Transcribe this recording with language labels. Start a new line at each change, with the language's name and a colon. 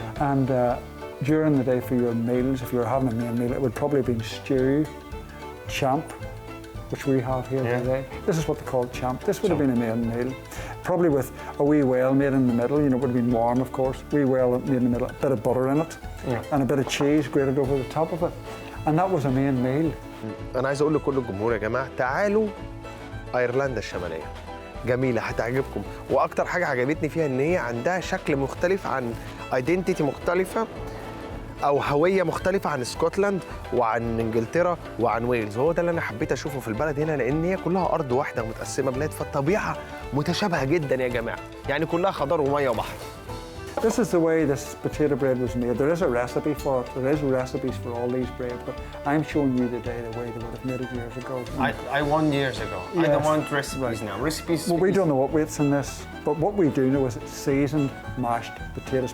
English: And during the day for your meals, if you were having a main meal, it would probably have been stew, champ, which we have here today. This is what they call champ. This would have been a main meal. Probably with a wee well made in the middle, you know, it would have been warm, of course. Wee well made in the middle, a bit of butter in it, and a bit of cheese grated over the top of it. And that was a main meal.
Arabic: أنا عايز أقول لكل الجمهور يا جماعة تعالوا أيرلندا الشمالية. جميلة هتعجبكم، وأكتر حاجة عجبتني فيها إن هي عندها شكل مختلف عن ايدنتيتي مختلفة أو هوية مختلفة عن اسكتلند وعن إنجلترا وعن ويلز. هو ده اللي أنا حبيت أشوفه في البلد هنا، لأن هي كلها أرض واحدة متقسمة بلاد، فالطبيعة متشابهة جدا يا جماعة، يعني كلها خضار ومية وبحر.
English: This is the way this potato bread was made. There is a recipe for it. There is recipes for all these breads, but I'm showing you today the way they would have made it years ago. I won years ago. Yes. I don't want recipes now. Recipes. Well, we don't know what weights in this, but what we do know is it's seasoned mashed potatoes.